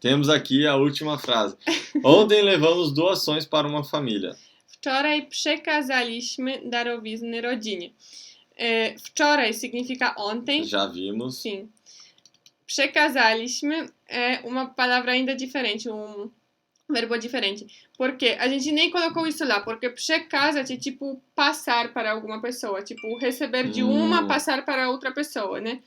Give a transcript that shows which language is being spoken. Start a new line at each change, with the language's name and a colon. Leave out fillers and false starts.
Portuguese: Temos aqui a última frase. Ontem levamos doações para uma família.
Polish: Wczoraj przekazaliśmy darowizny rodzinie.
Portuguese: Wczoraj significa ontem. Já vimos. Sim. Przekazaliśmy é uma palavra ainda diferente, verbo diferente. Porque a gente nem colocou isso lá, porque przekazać é tipo passar para alguma pessoa, tipo receber de uma, passar para outra pessoa, né?